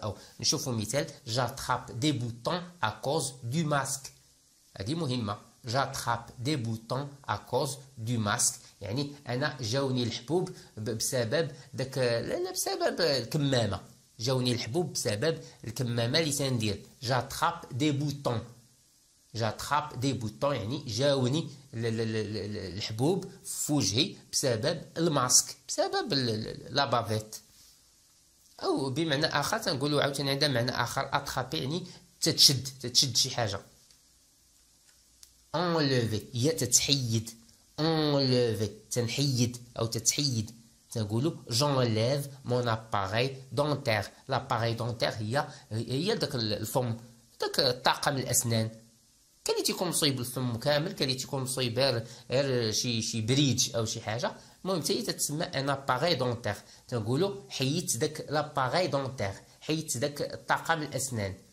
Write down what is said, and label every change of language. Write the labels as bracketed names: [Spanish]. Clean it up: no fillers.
[Arabic] او نشوفوا مثال [French] j'attrape des boutons à cause du masque. [Arabic] هذه مهمه. [French] j'attrape des boutons à cause du masque [Arabic] يعني انا جاوني الحبوب بسبب داك لا بسبب الكمامه. جاوني الحبوب بسبب الكمامه اللي تندير. [French] j'attrape des boutons. j'attrape des boutons [Arabic] يعني جاوني الحبوب في وجهي بسبب الماسك بسبب لابافيت. او بمعنى اخر تنقولوا عاوتاني عندها معنى اخر اترابي يعني تتشد شي حاجه. enlever هي تتحيد. enlever تنحيد او تتحيد. تنقولوا [French] j'enlève mon appareil dentaire. l'appareil dentaire [Arabic] هي داك الفم داك الطاقم الاسنان. كاين اللي تيكون مصايب الفم كامل كاين اللي تيكون مصايب غير شي بريدج او شي حاجه. المهم حتى هي تتسمى ان اباري دونتير. تنقولوا حيدت داك لاباري دونتير حيدت داك الطاقم الاسنان.